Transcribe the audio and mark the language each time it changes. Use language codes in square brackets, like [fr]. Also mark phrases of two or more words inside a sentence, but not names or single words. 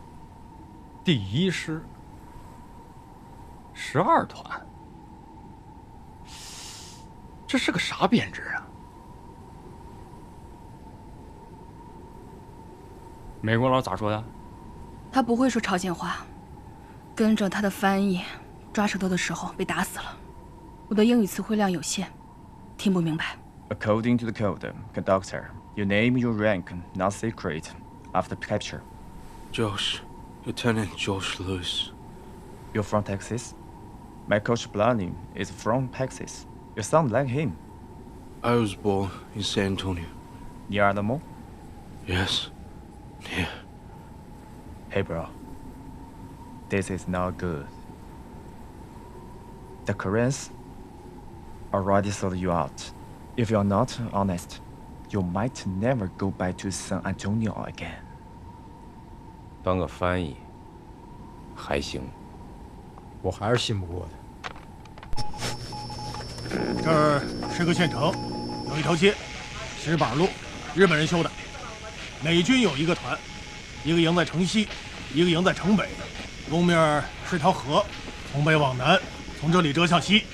[zh] 第1師12團，這是個啥編制啊？美國佬咋說的？他不會說朝鮮話，跟着他的翻譯抓舌頭的時候被打死了。我的英語詞彙量有限，聽不明白。 [en] According to the code, conductor, you name your rank, not secret, after capture. Josh, Lieutenant Josh Lewis. You're from Texas? My coach Blahny is from Texas. You sound like him. I was born in San Antonio. Near the mall? Yes. Hey, bro. This is not good. The Koreans already sold you out. If you're not honest, you might never go back to San Antonio again. [zh] 当个翻译还行，我还是信不过他。这儿是个县城，有一条街，10把路，日本人修的。美军有一个团，一个营在城西，一个营在城北，东面是条河，从北往南，从这里折向西。